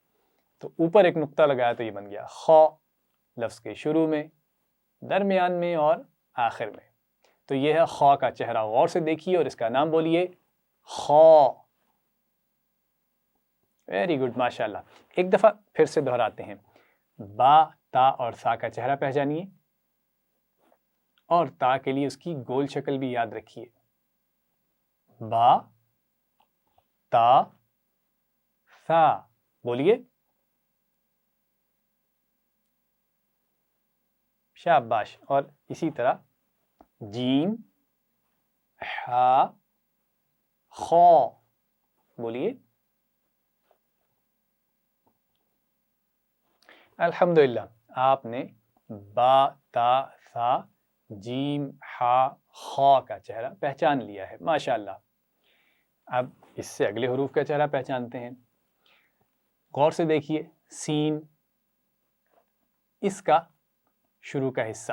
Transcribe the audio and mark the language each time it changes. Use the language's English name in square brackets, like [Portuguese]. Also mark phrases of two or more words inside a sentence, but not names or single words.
[Urdu] تو اوپر ایک نقطہ لگایا تو یہ بن گیا خا، لفظ کے شروع میں، درمیان میں اور آخر میں۔ تو یہ ہے خا کا چہرہ. غور سے دیکھیے اور اس کا نام بولیے خا. [English] very good [Arabic] ماشاء اللہ. [Urdu] ایک دفعہ پھر سے دہراتے ہیں. با، تا اور سا کا چہرہ پہچانیے اور تا کے لیے اس کی گول شکل بھی یاد رکھیے. با، تا، سا. بولیے. شاباش. اور اسی طرح جیم، ہا، خا. بولیے. الحمدللہ آپ نے با، تا، سا، جیم، ہا، خا کا چہرہ پہچان لیا ہے. [Arabic] ماشاء اللہ. [Urdu] اب اس سے اگلے حروف کا چہرہ پہچانتے ہیں. غور سے دیکھیے. سین، اس کا شروع کا حصہ.